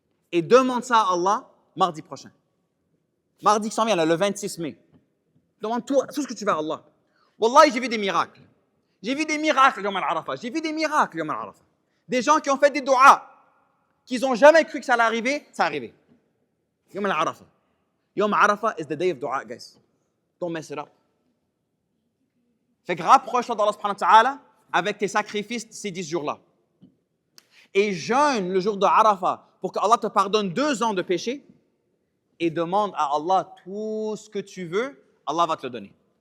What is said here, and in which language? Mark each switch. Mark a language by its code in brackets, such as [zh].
[fr] Et demande ça à Allah mardi prochain. Mardi qui s'en vient, là, le 26 mai. Demande tout ce que tu veux à Allah. Wallahi, j'ai vu des miracles. J'ai vu des miracles Yom al-Arafah. J'ai vu des miracles Yom al-Arafah. Des gens qui ont fait des du'as, qu'ils n'ont jamais cru que ça allait arriver, ça arrivé. Yom al-Arafah. [en] Yom al-Arafah is the day of du'a, guys. Don't mess it up. [fr] Fait que rapproche-toi d'Allah subhanahu wa ta'ala avec tes sacrifices ces 10 jours-là. Et jeûne le jour de Arafah pour que Allah te pardonne 2 ans de péché et demande à Allah tout ce que tu veux, Allah va te le donner.